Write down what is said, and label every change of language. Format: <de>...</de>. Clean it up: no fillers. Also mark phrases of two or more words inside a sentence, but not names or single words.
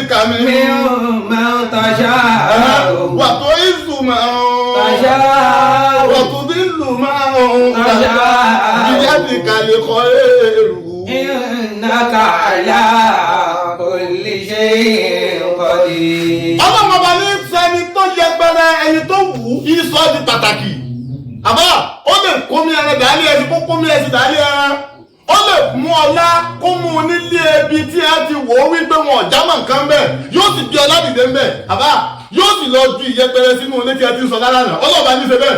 <ar>ممن تشاء وتعز من تشاء وتذل من تشاء بيدك الخير إنك على كل شيء قدير.</ar> <yo>ọlọ́run ọba ní sẹ́ni tó yẹpẹrẹ ẹni tó wù ú kí sọ di pàtàkì. àbá ó lè kómi ẹran dàálẹ̀ ẹni kó kómi ẹsìn dàálẹ̀ ẹran. ó lè mú ọlá kó mú un nílé ibi tí a ti wò ó wípé wọn ò jámọ́ nǹkan bẹ́ẹ̀ yóò sì di ọlá dìde ń bẹ̀. àbá yóò sì lọ ju ìyẹpẹrẹ sínú ilé tí a ti ń sọ lára náà ọlọ́ba ní í ṣe bẹ́ẹ̀.</yo>